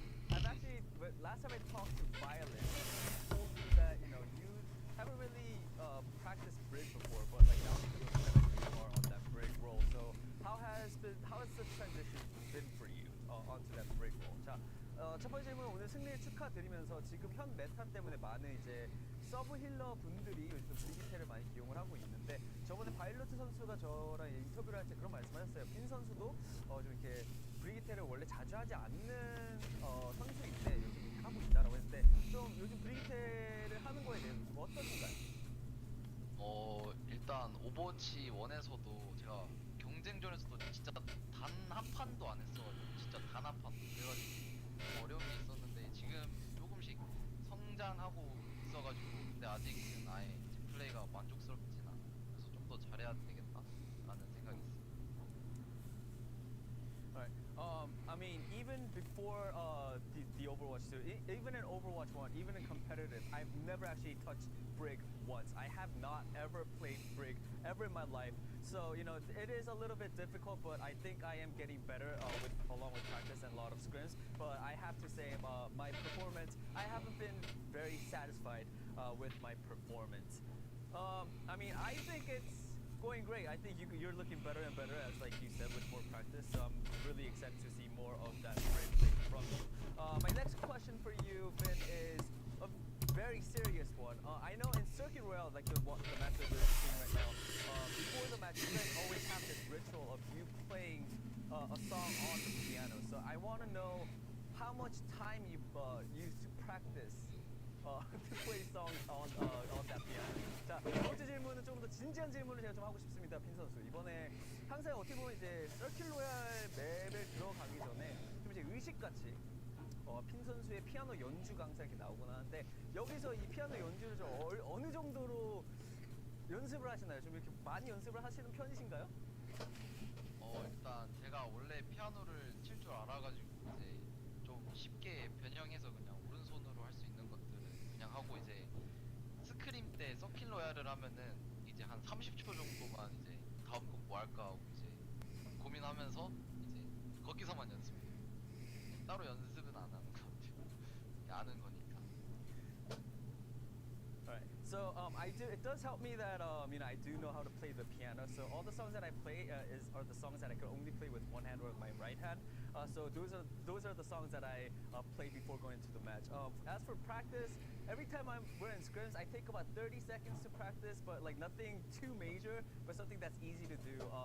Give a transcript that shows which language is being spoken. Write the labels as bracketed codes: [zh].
[en] I've actually, but last time I talked to Violet, she told me that you haven't really practiced brig before, but like now because of the you are on that brig role. So how has the transition been for you onto that brig role? [ko] 자, 첫 번째 질문 오늘 승리 축하드리면서 지금 현 메타 때문에 많은 이제 서브 힐러 분들이 요즘 브리기테를 많이 기용을 하고 있는데 저번에 바일로트 선수가 저랑 인터뷰를 할 때 그런 말씀하셨어요. 핀 선수도 좀 이렇게 브리기테를 원래 자주 하지 않는 선수인데 요즘 이렇게 하고 있다라고 했는데 좀 요즘 브리기테를 하는 거에 대해서 좀 어떠신가요? 일단 오버워치 1에서도 제가 경쟁전에서도 진짜 단 한 판도 안 했어가지고 진짜 단 한 판도 그래가지고 어려움이 있었는데 지금 조금씩 성장하고 있어가지고 근데 아직은 아예 제 플레이가 만족스럽진 않아. 그래서 좀 더 잘해야 되겠다라는 생각이 있어요. [en] Alright. I mean, even before the Overwatch 2, even in Overwatch 1, even in competitive, I've never actually touched Brig once. I have not ever played Brig ever in my life. So, it is a little bit difficult, but I think I am getting better along with practice and a lot of scrims. But I have to say, my performance, I haven't been very satisfied with my performance. I mean, I think it's going great. I think you're looking better and better, as like you said, with more practice. So I'm really excited to see more of that great thing from you. My next question for you, Vin, is a very serious one. I know in Circuit Royale, like the match that we're seeing right now, before the match, you guys always have this ritual of you playing a song on the piano. So I want to know how much time you've used to practice to play songs on that piano. [ko] 자, 두 번째 질문은 조금 더 진지한 질문을 제가 좀 하고 싶습니다, 핀 선수. 이번에 항상 어떻게 보면 이제 서킷 로얄 맵에 들어가기 전에 좀 이제 의식같이 핀 선수의 피아노 연주가 항상 이렇게 나오곤 하는데 여기서 이 피아노 연주를 좀 어느 정도로 연습을 하시나요? 좀 이렇게 많이 연습을 하시는 편이신가요? 일단 제가 원래 피아노를 칠 줄 알아가지고 이제 좀 쉽게 변형해서 그냥 오른손으로 할 수 있는 것들은 그냥 하고 이제 스크림 때 서킷 로얄을 하면은 이제 한 30초 정도만 이제 다음 곡 뭐 할까 하고 이제 고민하면서 이제 거기서만 연습해요. 따로 연습은 안 하는 것 같아요. 아는 거니까. [en] Alright. So it does help me that I do know how to play the piano. So all the songs that I play are the songs that I can only play with one hand or with my right hand. So those are the songs that I play before going into the match. As for practice, every time we're in scrims, I take about 30 seconds to practice, but like nothing too major, but something that's easy to do.